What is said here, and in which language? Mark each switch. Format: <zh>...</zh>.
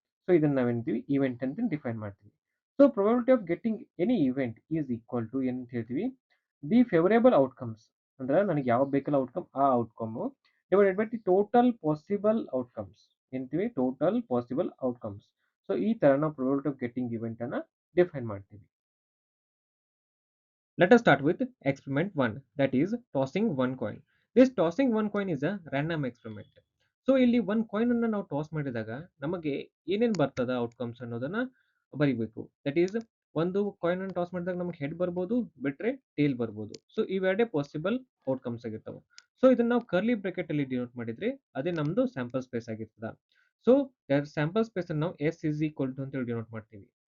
<kn>So ಇದನ್ನ ನಾವೇಂತೀವಿ event ಅಂತ define ಮಾಡ್ತೀವಿ. So</kn> <en>probability of getting any event is equal to</en> <kn>ಏನಂತ ಹೇಳ್ತೀವಿ?</kn> <en>The favourable outcomes.</en> <kn>ಅಂದ್ರೆ ನನಗೆ ಯಾವ ಬೇಕಲ್ಲ ಔಟ್ಕಮ್ ಆ outcome</kn> <en>Divided by the total possible outcomes.</en> <kn>ಏನಂತೀವಿ? Total possible outcomes. ಸೊ ಈ ತರ ನಾವು ಪ್ರೊಬಬಿಲಿಟಿ ಆಫ್ ಗೆಟ್ಟಿಂಗ್ ಇವೆಂಟ್ ಅನ್ನ ಡಿಫೈನ್ ಮಾಡ್ತೀವಿ.</kn> <en>Let us start with experiment 1, that is tossing one coin. This tossing one coin is a random experiment.</en> <kn>So ಇಲ್ಲಿ ಒಂದು coin ಅನ್ನ ನಾವು ಟಾಸ್ ಮಾಡಿದಾಗ ನಮಗೆ ಏನೇನ್ ಬರ್ತದ ಔಟ್ಕಮ್ಸ್ ಅನ್ನೋದನ್ನ ಬರಿಬೇಕು. ದಟ್ ಈಸ್ ಒಂದು ಕಾಯಿನ್ ಅನ್ನು ಟಾಸ್ ಮಾಡಿದಾಗ ನಮಗೆ ಹೆಡ್ ಬರ್ಬೋದು ಬಿಟ್ರೆ ಟೇಲ್ ಬರ್ಬೋದು. ಸೊ ಇವೆರಡೇ ಪಾಸಿಬಲ್ ಔಟ್ಕಮ್ಸ್ ಆಗಿರ್ತಾವ. ಸೊ ಇದನ್ನ ನಾವು ಕರ್ಲಿ ಬ್ರಾಕೆಟ್ ಅಲ್ಲಿ ಡಿನೋಟ್ ಮಾಡಿದ್ರೆ ಅದೇ ನಮ್ದು ಸ್ಯಾಂಪಲ್ ಸ್ಪೇಸ್ ಆಗಿರ್ತದ. ಸೊ ಸ್ಯಾಂಪಲ್ ಸ್ಪೇಸ್ ಅನ್ನು ನಾವು</kn> <en>S is equal to</en> <kn>ಅಂತ ಹೇಳಿ ಡಿನೋಟ್ ಮಾಡ್ತೀವಿ.</kn>